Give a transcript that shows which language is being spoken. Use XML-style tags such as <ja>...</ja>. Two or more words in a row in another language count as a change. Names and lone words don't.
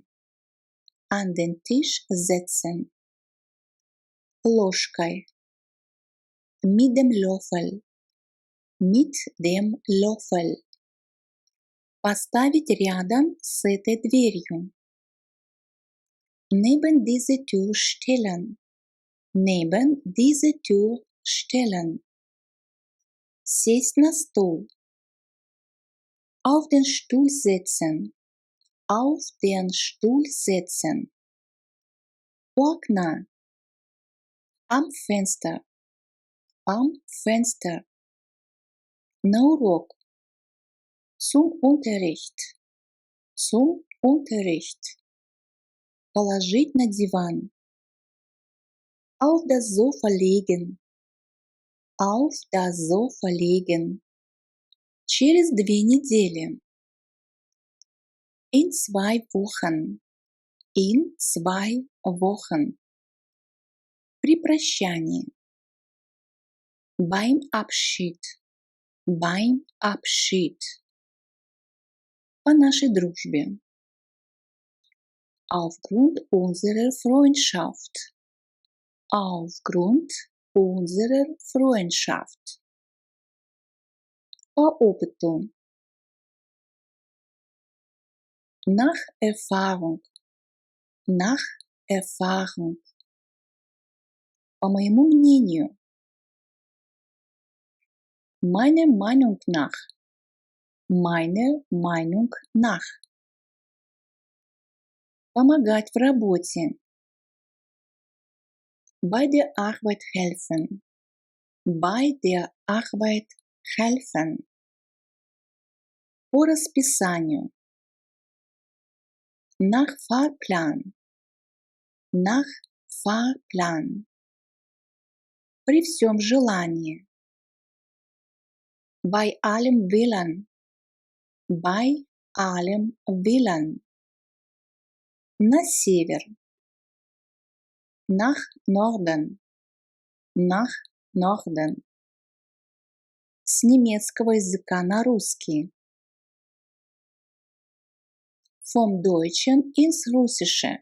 <de>An den Tisch setzen. Ложкой. Mit dem Löffel. Mit dem Löffel.</de> <ru>Поставить рядом с этой дверью.</ru> <de>Neben diese Tür stellen. Neben diese Tür stellen.</de> <ru>Сесть на стул.</ru> <de>Auf den Stuhl setzen. Auf den Stuhl setzen.</de> <ru>У окна.</ru> <de>Am Fenster. Am Fenster.</de> <ru>На урок.</ru> <de>Zum Unterricht. Zum Unterricht.</de> <ru>Положить на диван.</ru> <de>Auf das Sofa legen. Auf das Sofa legen.</de> <ru>Через 2 недели.</ru> <de>In 2 Wochen. In 2 Wochen.</de> <ru>При прощании.</ru> <de>Beim Abschied. Beim Abschied.</de> <ru>По нашей дружбе.</ru> <de>Aufgrund unserer Freundschaft. Aufgrund unserer Freundschaft.</de> <ru>По опыту.</ru> <de>Nach Erfahrung. Nach Erfahrung.</de> <ru>По моему мнению.</ru> <de>Meiner Meinung nach. Meiner Meinung nach.</de> <ru>Помогать в работе.</ru> <de>Bei der Arbeit helfen. Bei der Arbeit helfen.</de> <ru>По расписанию.</ru> <de>Nach Fahrplan. Nach Fahrplan.</de> <ru>При всем желании.</ru> <de>Bei allem Willen. Bei allem Willen.</de> <ru>На север.</ru> <de>Nach Norden. Nach Norden.</de> <ru>С немецкого языка на русский.</ru> <de>Vom Deutschen ins Russische.</de>